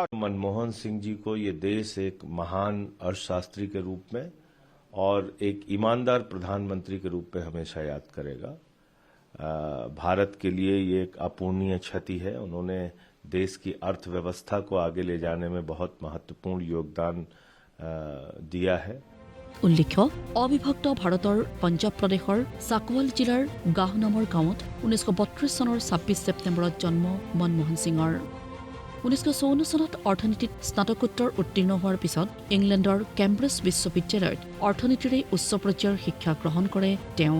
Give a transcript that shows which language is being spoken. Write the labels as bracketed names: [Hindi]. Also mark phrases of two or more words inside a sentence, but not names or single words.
[Hindi] मनमोहन सिंह जी को ये देश एक महान अर्थशास्त्री के रूप में और एक ईमानदार प्रधानमंत्री के रूप में हमेशा याद करेगा। भारत के लिए ये एक अपूर्णीय क्षति है। उन्होंने देश की अर्थव्यवस्था को आगे ले जाने में बहुत महत्वपूर्ण योगदान दिया है। [Assamese] উল্লেখ্য, অবিভক্ত ভাৰতৰ পঞ্জাৱ প্ৰদেশৰ চাকৱাল জিলাৰ গাহ নামৰ গাঁৱত 1932 চনৰ 26 ছেপ্টেম্বৰত জন্ম মনমোহন সিঙৰ। 1954 চনত অৰ্থনীতিত স্নাতকোত্তৰ উত্তীৰ্ণ হোৱাৰ পিছত ইংলেণ্ডৰ কেম্ব্ৰিজ বিশ্ববিদ্যালয়ত অৰ্থনীতিৰে উচ্চ পৰ্যায়ৰ শিক্ষা গ্ৰহণ কৰে তেওঁ।